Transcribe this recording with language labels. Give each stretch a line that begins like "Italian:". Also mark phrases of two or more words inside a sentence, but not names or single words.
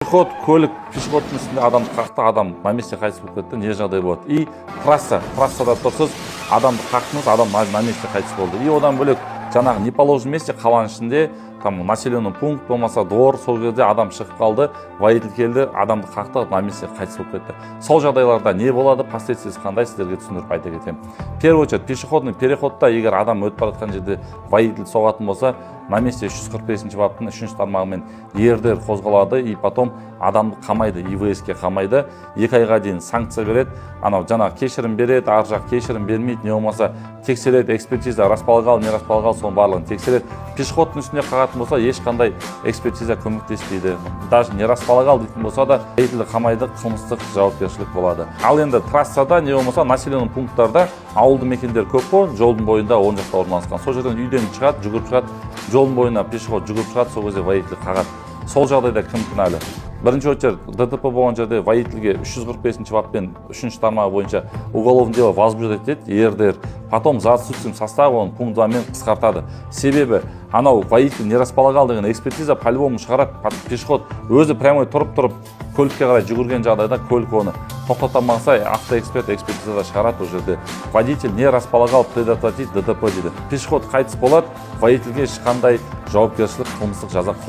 Kazakh: пешеход, көлік, пешеходтың үстінде адамды қақты, адам
Russian: на месте
Kazakh: қайтыс болып кетті, не жағдай болады. И трассада тұрсыз, адамды қақтыңыз, адам
Russian: на месте
Kazakh: қайтыс болды. И одан бөлек жаңағы
Russian: неположенное месте
Kazakh: қаланың ішінде
Russian: там населенный пункт
Kazakh: болмаса двор, сол жерде адам шығып қалды, водитель келді, адамды қақты,
Russian: на месте
Kazakh: қайтыс болып кетті. Сол жағдайларда не болады, последствиясы қандай, сіздерге түсіндіріп айта кетемін.
Russian: В первую очередь, пешеходный переходта
Kazakh: егер адам өтіп бара жатқан жерде водитель соғатын болса,
Russian: на месте
Kazakh: 345 баптың 3-ші тармағымен ЕРДР қозғалады,
Russian: и потом
Kazakh: адамды қамайды, ИВС-ке қамайды, 2 айға дейін санкция береді, анау жаңағы кешірім береді, ар жақ кешірім бермейді, не болмаса тексереді, экспертиза
Russian: располагал, не располагал,
Kazakh: соның барлығын тексереді. Пешеходтың үстіне қағатын болса, ешқандай экспертиза көмектеспейді.
Russian: Даже не располагал
Kazakh: дейтін болса да, водительді қамайды, қылмыстық жауапкершілік болады. Ал енді трассада, не болмаса
Russian: населенный пункттарда
Kazakh: ауылды мекендер көп қой, жолдың бойында оң жақта орналасқан. Сол жерден үйден шығады, жүгіріп шығады, жолдың бойына пешеход жүгіріп шығады, сол кезде водитель қағады. Сол жағдайда кім кінәлі? Бірінші очередь ДТП болған жерде водительге 345 баппен 3-ші тармағы бойынша
Russian: уголовное дело возбуждать
Kazakh: етеді, ЕРДР.
Russian: Потом за отсутствием состава он пункт
Kazakh: 2-мен қысқартады. Себебі анау водитель
Russian: не располагал
Kazakh: деген экспертиза по-любому шығарады. Пешеход өзі прямой тұрып көлікке қарай жүгірген жағдайда көлік оны тоқтатамаса, автоэксперт экспертизада шығарады. Ол жерде
Russian: водитель не располагал предотвратить ДТП
Kazakh: дейді. Пешеход қайтыс болады, водительге ешқандай жауапкершілік, қылмыстық жаза қолданылмайды.